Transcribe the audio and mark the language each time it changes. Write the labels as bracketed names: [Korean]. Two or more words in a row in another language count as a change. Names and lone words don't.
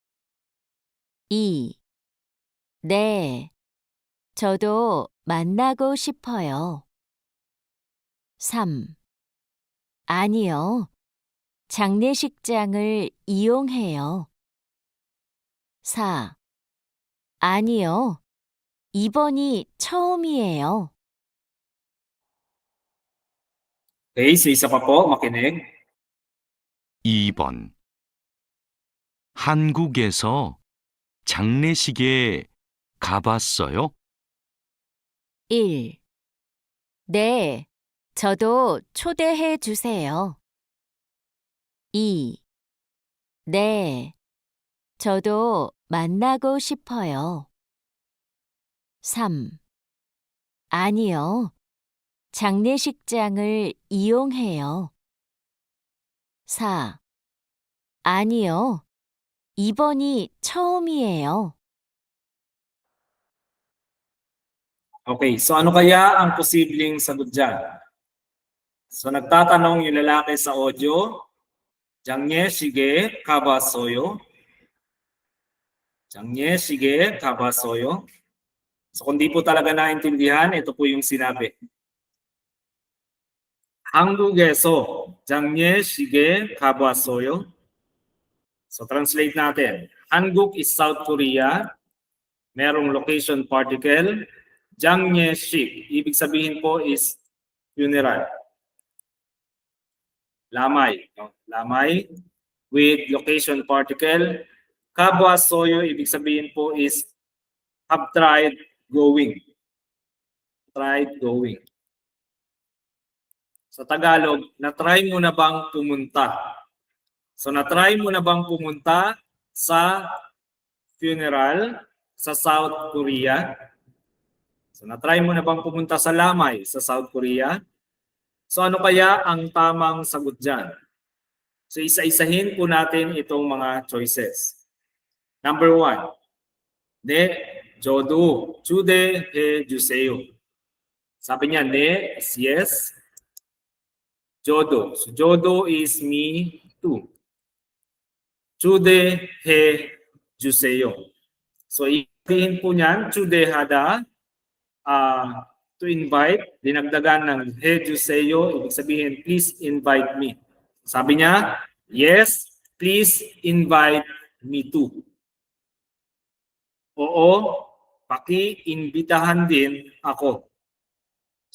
[Korean] 2. 네, 저도 만나고 싶어요. 3. 아니요, 장례식장을 이용해요. 4. 아니요, 이번이 처음이에요. [Filipino] Okay, so isa pa po, makinig. [Korean] 2번 한국에서 장례식에 가봤어요? 1. 네, 저도 초대해 주세요. 2. 네, 저도 만나고 싶어요. 3. 아니요, 장례식장을 이용해요. 4. 아니요, 이번이 처음이에요. [Filipino] Okay, so ano kaya ang posibleng sagot dyan? So nagtatanong yung lalaki sa audio, [Korean] 장례식에 가봤어요? 장례식에 가봤어요? [Filipino] So kung di po talaga naintindihan, ito po yung sinabi. [Korean] 한국에서 장례식에 가봤어요? [Filipino] So translate natin. 한국 [English] is South Korea. [Filipino] Merong [English] location particle. [Filipino] 장례식, ibig sabihin po [English] is funeral. [Filipino] Lamay. No? Lamay with [English] location particle. [Korean] 가봤어요, [Filipino] ibig sabihin po is [English] have tried going. Tried going. [Filipino] Sa Tagalog, na-try mo na bang pumunta? So na-try mo na bang pumunta sa funeral sa South Korea? So na-try mo na bang pumunta sa Lamay sa South Korea? So ano kaya ang tamang sagot dyan? So isa-isahin po natin itong mga choices. [English] Number 1. [Korean] 네, 저도 초대해 주세요. [Filipino] Sabi niya, [English] 네 is yes. 저도. So 저도 is me too. [Korean] 초대해 주세요. [Filipino] So ipihin po niyan, 초대하다, [English] to invite, [Filipino] dinagdagan ng he 주세요, ibig sabihin, [English] please invite me. [Filipino] Sabi niya, [English] yes, please invite me too. [Filipino] Oo, paki-imbitahan din ako.